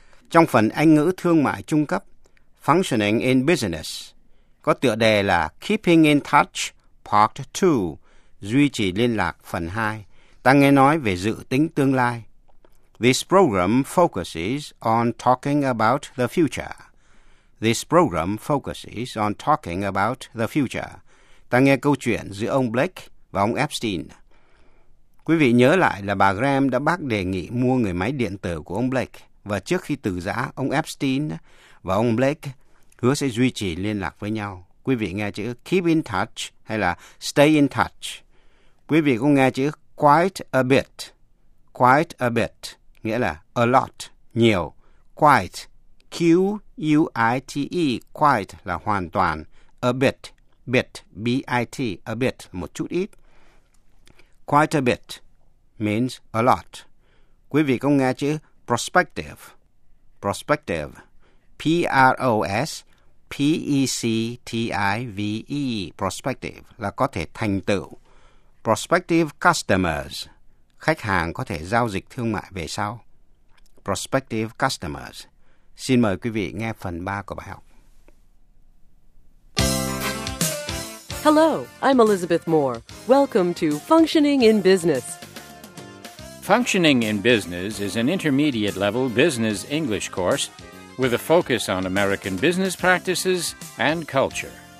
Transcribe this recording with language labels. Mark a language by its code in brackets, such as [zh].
[vi] Trong phần Anh ngữ thương mại trung cấp, Functioning in Business, có tựa đề là Keeping in Touch, Part 2, Duy trì liên lạc phần 2, ta nghe nói về dự tính tương lai. [en] This program focuses on talking about the future. This program focuses on talking about the future. [vi] Ta nghe câu chuyện giữa ông Blake và ông Epstein. Quý vị nhớ lại là bà Graham đã bác đề nghị mua người máy điện tử của ông Blake, và trước khi từ giã, ông Epstein và ông Blake hứa sẽ duy trì liên lạc với nhau. Quý vị nghe chữ keep in touch hay là stay in touch. Quý vị cũng nghe chữ quite a bit. Quite a bit nghĩa là a lot, nhiều. Quite, Q-U-I-T-E, quite là hoàn toàn. A bit, bit, B-I-T, a bit, một chút ít. [en] Quite a bit means a lot. [vi] Quý vị cũng nghe chữ prospective. Prospective, P-R-O-S-P-E-C-T-I-V-E, prospective, là có thể thành tựu. Prospective customers, khách hàng có thể giao dịch thương mại về sau. [en] Prospective customers. [vi] Xin mời quý vị nghe phần 3 của bài học. [en] Hello, I'm Elizabeth Moore. Welcome to Functioning in Business. Functioning in Business is an intermediate level business English course with a focus on American business practices and culture.